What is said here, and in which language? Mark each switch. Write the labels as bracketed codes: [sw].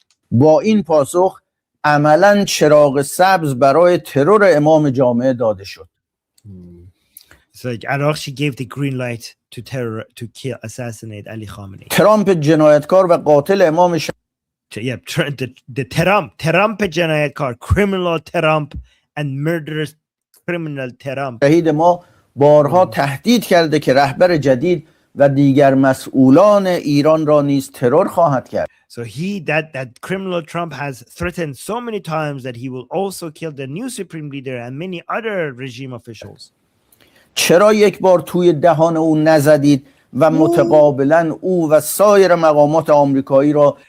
[fa] با این پاسخ عملاً چراغ سبز برای ترور امام جامعه داده شد. [en] It's like Araghchi gave the green light assassinate Ali Khamenei. [fa] ترامپ جنایتکار و قاتل امام [en] Yeah, the Trump جنایتکار, criminal Trump and murderous criminal Trump. [fa] شهید ما بارها تهدید کرده که رهبر جدید و دیگر مسئولان ایران را نیز ترور خواهد کرد. [en] So that criminal Trump has threatened so many times that he will also kill the new supreme leader and many other regime officials. [fa] چرا یک بار توی دهان او نزدید و متقابلا او و سایر مقامات آمریکایی را